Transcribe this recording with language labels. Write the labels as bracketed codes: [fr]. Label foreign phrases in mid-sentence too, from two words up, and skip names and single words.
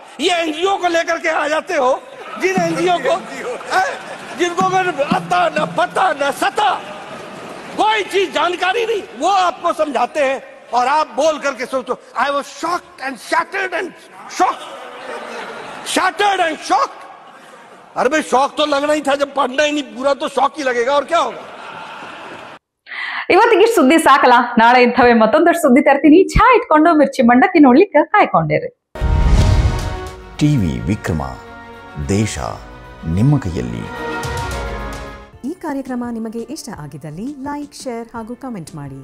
[hi] ये NGO को लेकर के आ जाते हो, जिन NGO को जिनको आता न पता न सता, कोई चीज जानकारी नहीं, वो आपको समझाते हैं और आप बोल करके सोचो [en] I was shocked and shattered and shocked. [hi] अरे भाई, शॉक तो लगना ही था, जब पढ़ना ही नहीं पूरा तो शॉक ही लगेगा, और क्या होगा? [kn] ಇವತ್ತಿಗೆ ಸುದ್ದಿ ಸಾಕಲ್ಲ, ನಾಳೆ ಇಂಥವೇ ಮತ್ತೊಂದಷ್ಟು ಸುದ್ದಿ ತರ್ತೀನಿ. ಚಹಾ ಇಟ್ಕೊಂಡು ಮಿರ್ಚಿ ಮಂಡಕ್ಕಿ ನೋಡ್ಲಿಕ್ಕೆ ಕಾಯ್ಕೊಂಡಿರಿ. ಟಿವಿ ವಿಕ್ರಮ, ದೇಶ ನಿಮ್ಮ ಕೈಯಲ್ಲಿ. ಕಾರ್ಯಕ್ರಮ ನಿಮಗೆ ಇಷ್ಟ ಆಗಿದ್ದಲ್ಲಿ ಲೈಕ್, ಶೇರ್ ಹಾಗೂ ಕಮೆಂಟ್ ಮಾಡಿ.